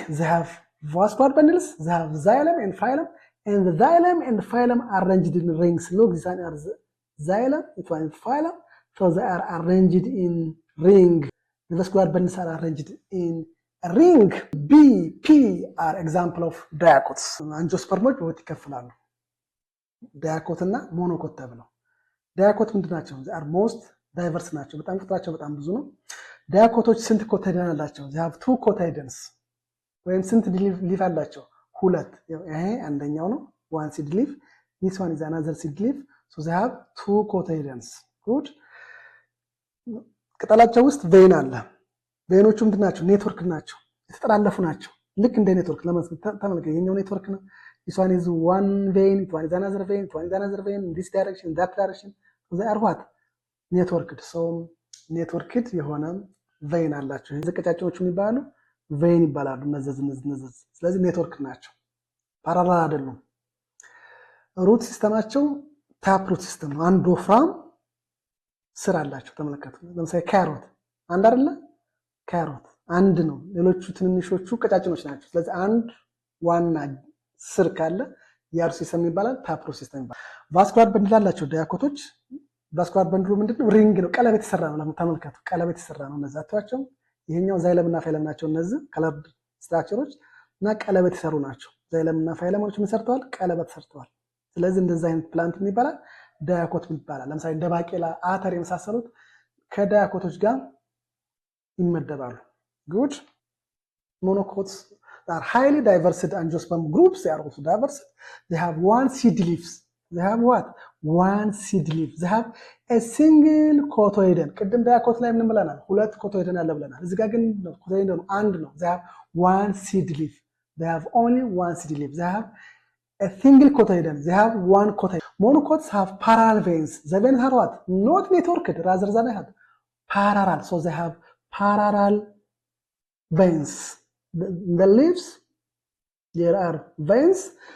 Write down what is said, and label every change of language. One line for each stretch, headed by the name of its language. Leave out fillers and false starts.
English: They have vascular bundles. They have xylem and phylum, and the xylem and phylum are arranged in rings. Look, these are xylem, it was phylum. So they are arranged in ring. The vascular bundles are arranged in a ring. B, P are example of dicots.
Amharic: አንጂኦስፐርሞች በሁለት ይከፈላሉ፣ ዳያኮት እና ሞኖኮት ተብለው። ዳያኮት ምንድን ናቸው?
English: are most diverse
Amharic: ናቸው። በጣም ቁጥራቸው በጣም ብዙ ነው። ዳያኮቶች ስንት ኮታይደን አላቸው?
English: they have 2 cotyledons።
Amharic: ወይም ስንት ሊፍ አላቸው? 2። ይሄ አንደኛው ነው፣
English: one seed leaf. this one is another seed leaf. so they have 2 cotyledons. good።
Amharic: ቅጠላቸው ውስጥ ቬን አለ። ቬኖቹ ምንድን ናቸው? ኔትወርክ ናቸው፣ የተጠላለፉ ናቸው። ልክ እንደ ኔትወርክ ተመልከቱ። ይሄኛው ኔትወርክ ነው።
English: this one is one vein, it one is another vein, it one is another vein, in this direction, in that direction. so they are what? networked. so networked
Amharic: የሆነ ቬን አላቸው። ዘቀጫጫዎቹ የሚባሉ ቬን ይባላሉ። እነዚህ ስለዚህ ኔትወርክ ናቸው፣ ፓራላል አይደሉም። ሩት ሲስተማቸው ታፕ ሩት ሲስተም ነው። አንድ ወፍራም ስር አላቸው። ተመልከቱ። ለምሳሌ ካሮት አንድ አይደለ? ካሮት አንድ ነው። ሌሎቹ ትንንሾቹ ቀጫጭኖች ናቸው። ስለዚህ አንድ ዋና ስር ካለ ያሩ ሲስተም ይባላል፣ ታፕ ሩት ሲስተም ይባላል። ቫስኩላር በንድል አላቸው ዳያኮቶች። ቫስኩላር በንድሉ ምንድነው? ሪንግ ነው፣ ቀለበት የተሰራ ነው። ተመልከቱ፣ ቀለበት የተሰራ ነው። እነዚህ አጥቷቸው ይሄኛው ዛይለም እና ፋይለም ናቸው። እነዚህ ከለርድ ስትራክቸሮች እና ቀለበት የተሰሩ ናቸው። ዛይለም እና ፋይለሞች ምን ሰርተዋል? ቀለበት ሰርተዋል። ስለዚህ እንደዚህ አይነት ፕላንት ምን ይባላል? ዳያኮት ይባላል። ለምሳሌ እንደ ባቄላ፣ አተር የመሳሰሉት ከዳያኮቶች ጋር ይመደባሉ። ጉድ።
English: monocots are highly diverse angiosperm groups. They are also diverse. They have 1 seed leaves. They have what? 1 seed leaf. They have a single cotyledon.
Amharic: ቅድም ዳያኮት ላይ ምን ብለናል? 2 cotyledon አለ ብለናል። እዚህ ጋር ግን cotyledon አንድ ነው።
English: They have 1 seed leaf. They have only 1 seed leaf. They have a single cotyledon. They have 1 cotyledon. Monocots have parallel veins. The veins are what? Not networked, rather than they have parallel. So they have parallel veins. The leaves, there are veins.